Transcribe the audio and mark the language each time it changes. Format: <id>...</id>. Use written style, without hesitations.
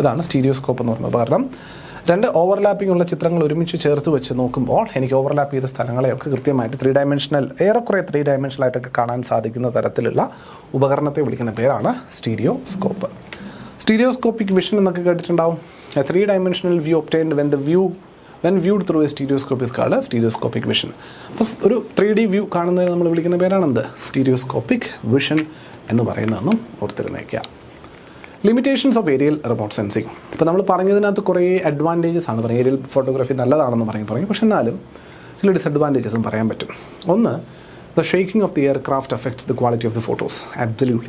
<ml>ഇതാണ് സ്റ്റീരിയോസ്കോപ്പ് എന്ന് പറയുന്ന ഉപകരണം. 2 ഓവർലാപ്പിംഗ് ഉള്ള ചിത്രങ്ങൾ ഒരുമിച്ച് ചേർത്ത് വെച്ച് നോക്കുമ്പോൾ എനിക്ക് ഓവർലാപ്പ് ചെയ്ത സ്ഥലങ്ങളെയൊക്കെ കൃത്യമായിട്ട് 3 ഡയമെൻഷണൽ, ഏറെക്കുറെ 3 ഡയമെൻഷനായിട്ടൊക്കെ കാണാൻ സാധിക്കുന്ന തരത്തിലുള്ള ഉപകരണത്തെ വിളിക്കുന്ന പേരാണ് സ്റ്റീരിയോസ്കോപ്പ്. സ്റ്റീരിയോസ്കോപ്പിക് വിഷൻ എന്നൊക്കെ കേട്ടിട്ടുണ്ടാവും.</ml> <en>3 dimensional view obtained when viewed through a stereoscope is called a stereoscopic vision.</en> <ml>അപ്പോൾ ഒരു 3D വ്യൂ കാണുന്നതിന് നമ്മൾ വിളിക്കുന്ന പേരാണെന്ത്? സ്റ്റീരിയോസ്കോപ്പിക് വിഷൻ എന്ന് പറയുന്നതെന്നും ഓർത്തിരുന്നേക്കുക.</ml> <en>Limitations of aerial remote sensing.</en> <ml>ഇപ്പോൾ നമ്മൾ പറഞ്ഞതിനകത്ത് കുറേ അഡ്വാൻറ്റേജസ് ആണ് പറയുന്നത്. ഏരിയൽ ഫോട്ടോഗ്രാഫി നല്ലതാണെന്ന് പറയും. പക്ഷേ എന്നാലും ചില ഡിസഡ്വാൻറ്റേജസും പറയാൻ പറ്റും. ഒന്ന്,</ml> <en>The shaking of the aircraft affects the quality of the photos.</en> <ml>Absolutely.</ml>